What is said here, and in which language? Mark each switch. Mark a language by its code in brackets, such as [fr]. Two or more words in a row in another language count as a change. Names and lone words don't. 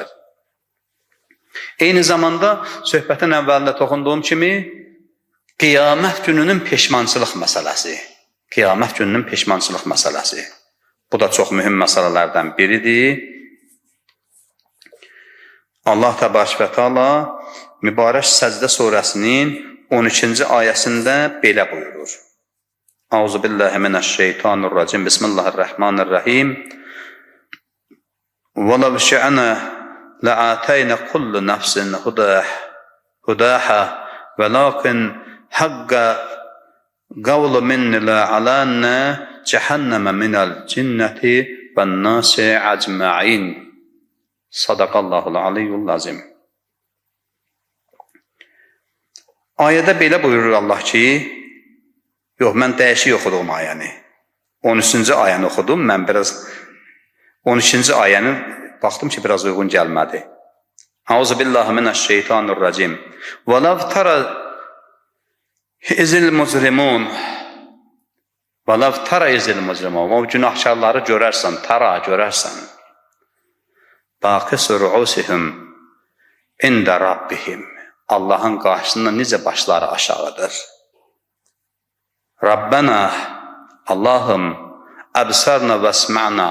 [az] Eyni zamanda söhbətin əvvəlində toxunduğum kimi qiyamət gününün peşmançılıq məsələsi. Qiyamət gününün peşmançılıq məsələsi. Bu da çox mühüm məsələlərdən biridir. Allah Təbarək və Teala mübarək Səcdə surəsinin 13-ci ayəsində belə buyurur. [ar] أعوذ بالله من الشيطان الرجيم. بسم الله الرحمن الرحيم. وَلَوْ شِئْنَا لَآتَيْنَا كُلُّ نَفْسٍ هُدَاهَا وَلَكِنْ حَقَّ قَوْلُ مِنَّا عَلَى جَهَنَّمَ مِنَ الْجِنَّةِ وَالنَّاسِ أَجْمَعِينَ. صدق الله العلي العظيم. [az] Ayədə belə buyurur Allah ki, yox, mən dəyişik oxudum ayəni. 13-cü ayəni oxudum, mən biraz 13-cü ayəni baxdım ki, biraz uyğun gəlmədi. [ar] أعوذ بالله من الشيطان الرجيم. وَلَوْ تَرَى إِذِ الْمُجْرِمُونَ [az] O günahkarları görərsən, görərsən. [ar] ناكسو رؤوسهم عند ربهم. [az] Allahın qarşısında necə başları aşağıdır. Rabbena, Allahım, [ar] أبصرنا وسمعنا.